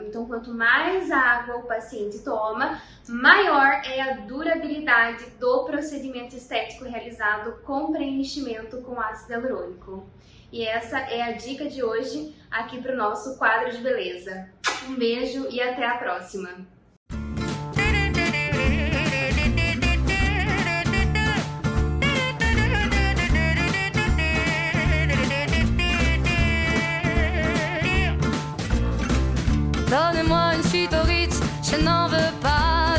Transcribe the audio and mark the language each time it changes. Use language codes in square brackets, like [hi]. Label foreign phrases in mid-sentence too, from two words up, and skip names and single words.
[pt] Então quanto mais água o paciente toma, maior é a durabilidade do procedimento estético realizado com preenchimento com ácido hialurônico. E essa é a dica de hoje aqui para o nosso quadro de beleza. Um beijo e até a próxima! [fr] Donnez-moi une suite au Ritz, je n'en veux pas.